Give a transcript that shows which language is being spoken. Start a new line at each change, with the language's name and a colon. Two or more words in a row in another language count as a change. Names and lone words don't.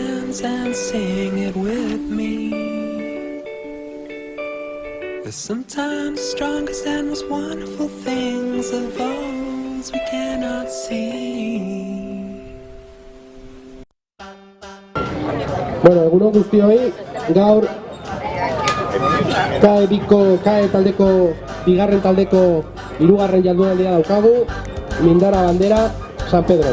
English: songs and sing it with me. There's sometimes the strongest and most wonderful things of those we cannot see.
Basque: Bueno, egunon guztioi, gaur KAE taldeko bigarren taldeko hirugarren jardunaldia daukagu, Mindara Bandera, San Pedro.